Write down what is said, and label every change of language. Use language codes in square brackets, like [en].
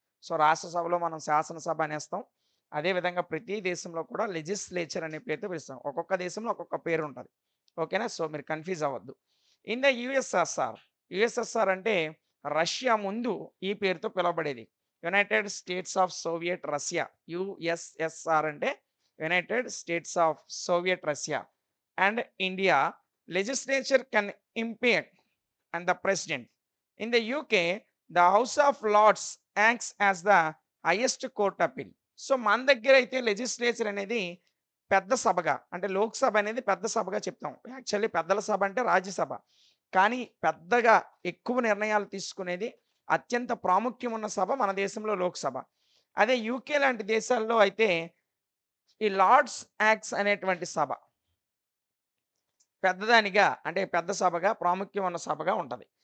[te] So, రాష్ట్ర సభలో మనం శాసనసభ అనేస్తాం. అదే విధంగా ప్రతి దేశంలో కూడా లెజిస్లేచర్ అనే పేరుతో పిలుస్తాం. ఒక్కొక్క దేశంలో ఒక్కొక్క పేరు ఉంటది. ఓకేనా? సో, మీరు కన్‌ఫ్యూజ్ అవ్వద్దు. [en] in the USSR, [te] యూఎస్ఎస్ఆర్ అంటే రష్యా ముందు ఈ పేరుతో పిలవబడేది. United states of Soviet Russia. USSR అంటే [en] United States of Soviet Russia, and India, legislature can impeach and the president. In the UK, the House of Lords acts as the highest court appeal. [te] So మన దగ్గర అయితే legislature అనేది పెద్ద సభగా అంటే లోక్సభ అనేది పెద్ద సభగా చెప్తాం. యాక్చువల్లీ పెద్దల సభ అంటే రాజ్యసభ. కానీ పెద్దగా ఎక్కువ నిర్ణయాలు తీసుకునేది అత్యంత ప్రాముఖ్యం ఉన్న సభ మన దేశంలో లోక్సభ. అదే యూకే లాంటి దేశాల్లో అయితే ఈ లార్డ్స్ యాక్ట్స్ అనేటువంటి సభ పెద్దదానిగా అంటే పెద్ద సభగా ప్రాముఖ్యం ఉన్న సభగా ఉంటది.